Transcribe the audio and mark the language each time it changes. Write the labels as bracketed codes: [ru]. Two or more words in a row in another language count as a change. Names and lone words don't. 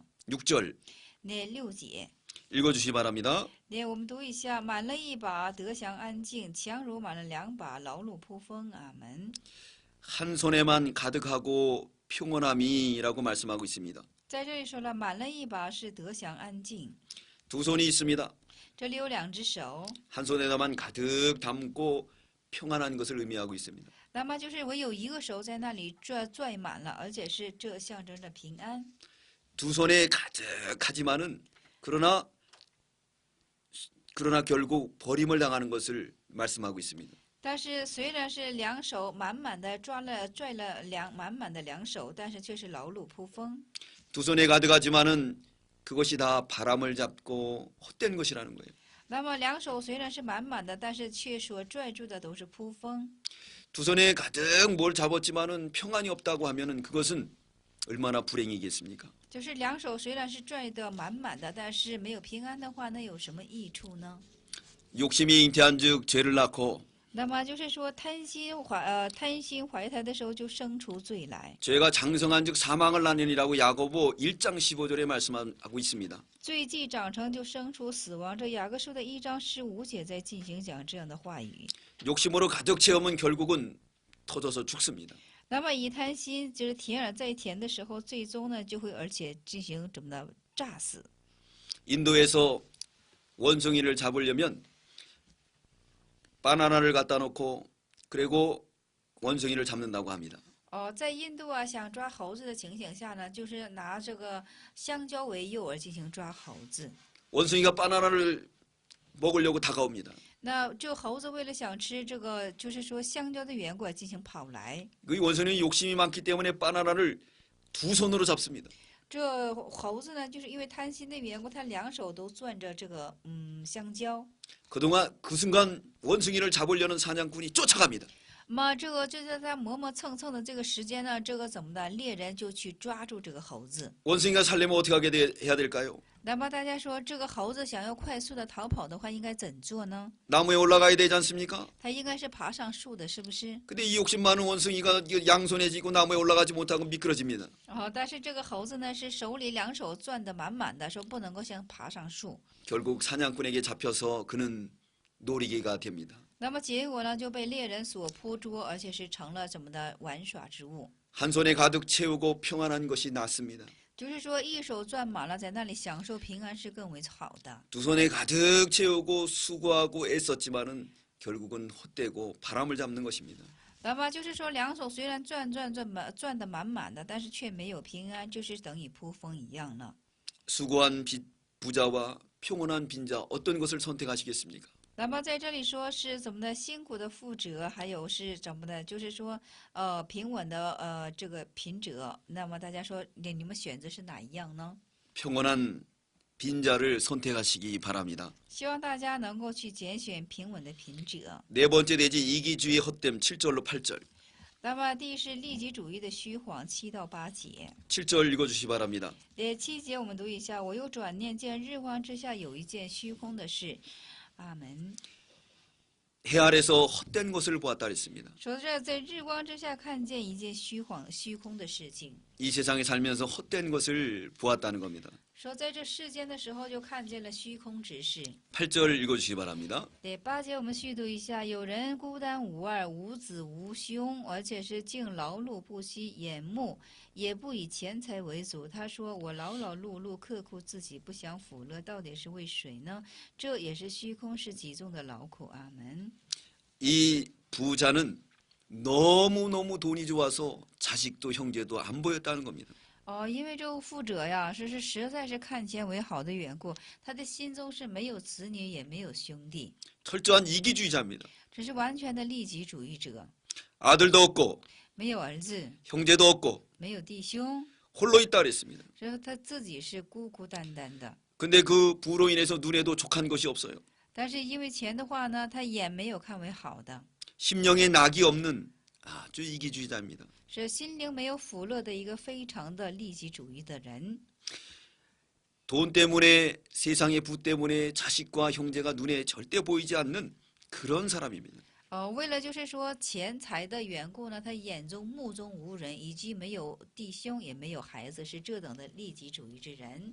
[ko] 6절 [zh] 那6节， [ko] 읽어주시기 바랍니다. [zh] 那我们读一下：满了一把得享安静，强如满了2把劳碌扑风。阿门。 [ko] 한 손에만 가득하고 평온함이라고 말씀하고 있습니다. [zh] 在这里说了，满了一把是得享安静。 [ko] 두 손이 있습니다. [zh] 这里有2只手， [ko] 한 손에다만 가득 담고 평안한 것을 의미하고 있습니다. [zh] 那么就是唯有一个手在那里拽满了，而且是这象征着平安。 [ko] 두 손에 가득하지만은 그러나 결국 버림을 당하는 것을 말씀하고 있습니다. [zh] 但是虽然是2手满满的拽了满满的2手，但是却是劳碌扑风。 [ko] 두 손에 가득하지만은 그것이 다 바람을 잡고 헛된 것이라는 거예요. [zh] 那么2手虽然是满满的，但是却所拽住的都是扑风。 [ko] 두 손에 가득 뭘 잡았지만은 평안이 없다고 하면은 그것은 얼마나 불행이겠습니까? [zh] 就是2手虽然是拽得满满的，但是没有平安的话，那有什么益处呢？ [ko] 욕심이 잉태한즉 죄를 낳고 [zh] 那么就是说贪心怀胎的时候就生出罪来， [ko] 죄가 장성한즉 사망을 낳으리라고 야고보 1장 15절에 말씀하고 있습니다. [zh] 罪既长成就生出死亡。这雅各书的1章15节在进行讲这样的话语。 [ko] 욕심으로 가득 채우면 결국은 터져서 죽습니다. [zh] 那么一贪心，就是甜而再甜的时候，最终呢就会而且进行怎么的炸死。 [ko] 인도에서 원숭이를 잡으려면 바나나를 갖다 놓고 그리고 원숭이를 잡는다고 합니다. [zh] 在印度啊，想抓猴子的情形下呢，就是拿这个香蕉为诱而进行抓猴子。 [ko] 원숭이가 바나나를 먹으려고 다가옵니다. [zh] 那这猴子为了想吃这个，就是说香蕉的缘故而进行跑来。 [ko] 그 원숭이는 욕심이 많기 때문에 바나나를 두 손으로 잡습니다. [zh] 这猴子呢，就是因为贪心的缘故，它两手都攥着这个香蕉。 [ko] 그동안 그 순간 원숭이를 잡으려는 사냥꾼이 쫓아갑니다. [zh] 那么这个就在它磨磨蹭蹭的这个时间呢，这个怎么的？猎人就去抓住这个猴子。 [ko] 원숭이가 살려면 어떻게 해야 될까요? [zh] 那么大家说，这个猴子想要快速的逃跑的话，应该怎做呢？ [ko] 나무에 올라가야 되지 않습니까? [zh] 它应该是爬上树的，是不是？ [ko] 근데 이 욕심 많은 원숭이가 양손에 쥐고 나무에 올라가지 못하고 미끄러집니다. [zh] 但是这个猴子呢，是手里两手攥得满满的，说不能够先爬上树。 [ko] 결국 사냥꾼에게 잡혀서 그는 놀이개가 됩니다. [zh] 那么结果呢，就被猎人所捕捉，而且是成了怎么的玩耍之物。 [ko] 한 손에 가득 채우고 평안한 것이 낫습니다. [zh] 就是说，一手攥满了，在那里享受平安是更为好的。 [ko] 두 손에 가득 채우고 수고하고 애썼지만은 결국은 헛되고 바람을 잡는 것입니다. [zh] 那么就是说，两手虽然攥得满满的，但是却没有平安，就是等于扑风一样了。 [ko] 수고한 부자와 평온한 빈자 어떤 것을 선택하시겠습니까? [zh] 那么在这里说是怎么的辛苦的富者，还有是怎么的，就是说平稳的这个贫者。那么大家说你们选择是哪一样呢？ [ko] 평온한 빈자를 선택하시기 바랍니다. [zh] 希望大家能够去拣选平稳的贫者。 [ko] 네 번째 대지 이기주의 헛됨 7절로 8절. [zh] 那么第一是利己主义的虚谎7到8节。 [ko] 7절 읽어주시기 바랍니다. [zh] 7 节我们读一下，我又转念见日光之下有一件虚空的事。阿门。 [ko] 해 아래서 헛된 것을 보았다 그랬습니다. [zh] 说这在日光之下看见一件虚空的事情。 [ko] 이 세상에 살면서 헛된 것을 보았다는 겁니다. [zh] 说在这世间的时候就看见了虚空之事。 [ko] 8절 읽어주시기 바랍니다. [zh] 8 节我们续读一下，有人孤单无二，无子无兄，而且是竟劳碌不息，眼目也不以钱财为主。他说：“我劳劳碌碌，刻苦自己，不享福乐，到底是为谁呢？这也是虚空，是己中的劳苦。” 阿门。 [ko] 이 부자는 너무너무 돈이 좋아서 자식도 형제도 안 보였다는 겁니다. [zh] 因为这个富者呀，是实在是看钱为好的缘故，他的心中是没有子女，也没有兄弟， [ko] 철저한 이기주의자입니다. [zh] 只是完全的利己主义者， [ko] 아들도 없고 [zh] 没有儿子， [ko] 형제도 없고 [zh] 没有弟兄， [ko] 홀로 있다 그랬습니다. [zh] 所以他自己是孤孤单单的。 [ko] 근데 그 부로 인해서 눈에도 족한 것이 없어요. [zh] 但是因为钱的话呢，他眼没有看为好的， [ko] 심령에 낙이 없는 아주 이기주의자입니다. [zh] 是心灵没有福乐的一个非常的利己主义的人。 [ko] 돈 때문에 세상의 부 때문에 자식과 형제가 눈에 절대 보이지 않는 그런 사람입니다. [zh] 为了就是说钱财的缘故呢，他眼中目中无人，以及没有弟兄也没有孩子，是这等的利己主义之人。